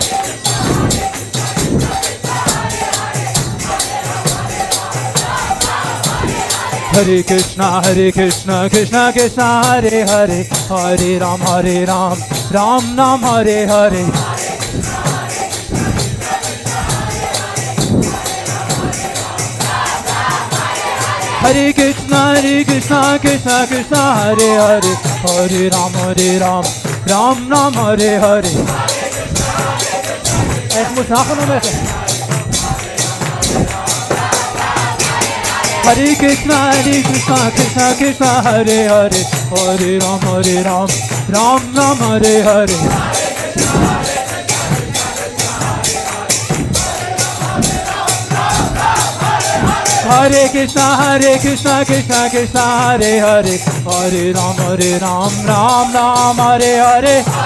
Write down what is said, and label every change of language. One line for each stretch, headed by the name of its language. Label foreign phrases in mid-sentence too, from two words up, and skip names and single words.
Sanskrit: Hare Krishna Krishna Krishna Hare Hare Hare Ram Ram Ram Hare Hare. Hare Krishna Krishna Krishna Hare Hare Hare Ram Ram Hare Hare.
German: Ich muss nachher noch mehr.
Sanskrit: Hare Krishna Krishna Krishna Hare Hare Hare Ram Ram Hare Hare. Hare Krishna Krishna Krishna Hare Hare Hare Ram Ram Hare Hare.